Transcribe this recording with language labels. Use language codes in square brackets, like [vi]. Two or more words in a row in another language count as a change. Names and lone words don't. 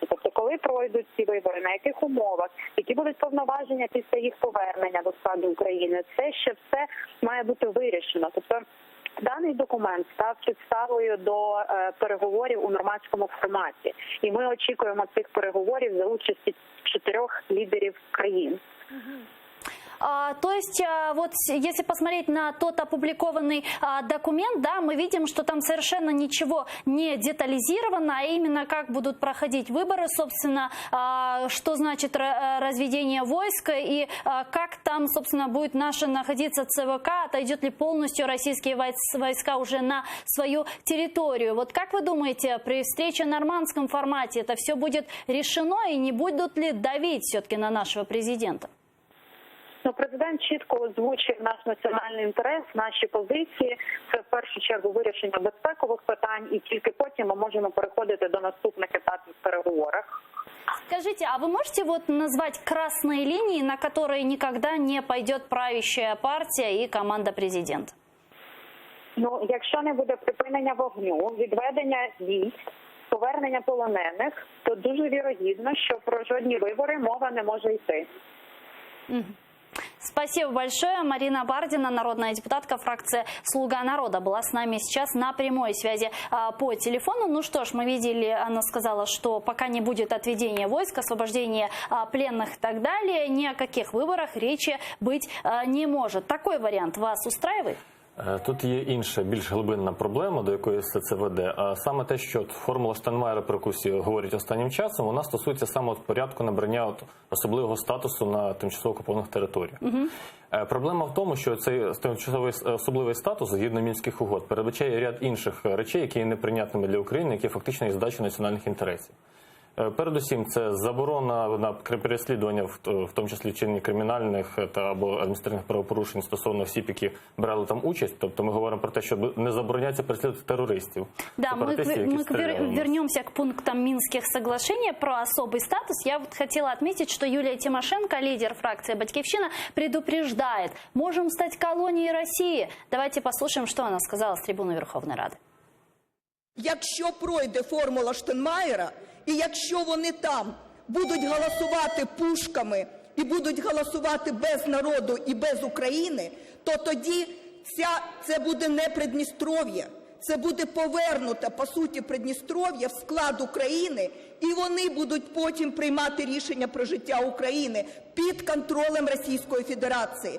[uk] Тобто, коли пройдуть ці вибори, на яких умовах, які будуть повноваження після їх повернення до складу України, це ще все має бути вирішено. Тобто, даний документ став підставою до переговорів у нормандському форматі. І ми очікуємо цих переговорів за участі 4 лідерів країн. [ru] То есть, вот если посмотреть на тот опубликованный документ, да, мы видим, что там совершенно ничего не детализировано, а именно как будут проходить выборы, собственно, что значит разведение войск и как там, собственно, будет находиться ЦВК, отойдет ли полностью российские войска уже на свою территорию. Вот как вы думаете, при встрече в нормандском формате это все будет решено и не будут ли давить все-таки на нашего президента? [uk] Ну, президент чітко озвучив наш національний інтерес, наші позиції. Це в першу чергу вирішення безпекових питань, і тільки потім ми можемо переходити до наступних етапів в переговорах. [ru] Скажите, а вы можете вот назвать красные линии, на которые никогда не пойдет правящая партия и команда президента? [uk] Ну, якщо не буде припинення вогню, відведення військ, повернення полонених, то дуже вірогідно, що про жодні вибори мова не може йти. [ru] Спасибо большое. Марина Бардина, народная депутатка фракции «Слуга народа», была с нами сейчас на прямой связи по телефону. Ну что ж, мы видели, она сказала, что пока не будет отведения войск, освобождения пленных и так далее, ни о каких выборах речи быть не может. Такой вариант вас устраивает? [uk] Тут є інша, більш глибинна проблема, до якої все це веде. А саме те, що формула Штайнмаєра, про яку всі говорять останнім часом, вона стосується саме порядку набрання особливого статусу на тимчасово окупованих територіях. Проблема в тому, що цей тимчасовий особливий статус, згідно Мінських угод, передбачає ряд інших речей, які є неприйнятними для України, які фактично є здачею національних інтересів. Передусім, це заборона на переслідування, в тому числі вчинення кримінальних або адміністративних правопорушень стосовно осіб, які брали там участь. Тобто ми говоримо про те, що не забороняється переслідувати терористів. [ru] Да, мы вернемся к пунктам Минских соглашений про особый статус. Я вот хотела отметить, что Юлия Тимошенко, лидер фракции «Батьківщина», предупреждает, можем стать колонией России. Давайте послушаем, что она сказала с трибуны Верховной Рады. [uk] Якщо пройде формула Штайнмаєра, і якщо вони там будуть голосувати пушками і будуть голосувати без народу і без України, то тоді це буде не Придністров'я. Це буде повернуто, по суті, Придністров'я в склад України, і вони будуть потім приймати рішення про життя України під контролем Російської Федерації.